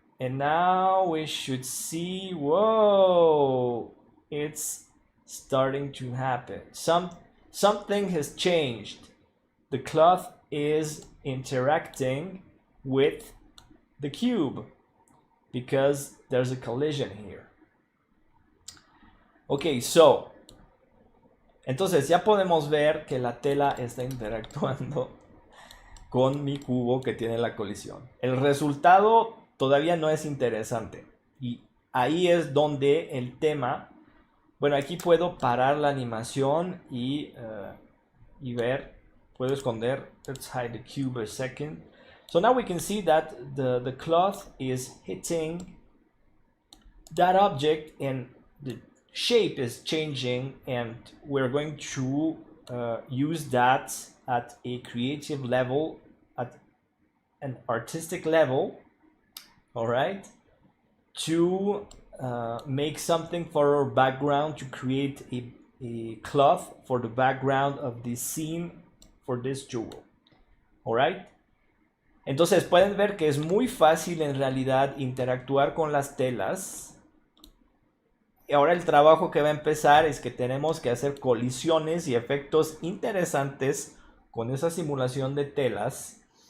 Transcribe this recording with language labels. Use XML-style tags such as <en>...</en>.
<en>And now we should see, whoa, it's starting to happen. Something has changed. The cloth is interacting with the cube because there's a collision here. Okay, so</en> <es>entonces ya podemos ver que la tela está interactuando con mi cubo que tiene la colisión. El resultado todavía no es interesante y ahí es donde el tema, bueno, aquí puedo parar la animación y ver, puedo esconder.</es> <en>Let's hide the cube a second. So now we can see that the cloth is hitting that object and the shape is changing, and we're going to use that at a creative level, at an artistic level, all right, to make something for our background to create a cloth for the background of this scene for this jewel. Alright.</en> <es>Entonces pueden ver que es muy fácil en realidad interactuar con las telas. Y ahora el trabajo que va a empezar es que tenemos que hacer colisiones y efectos interesantes con esa simulación de telas.</es>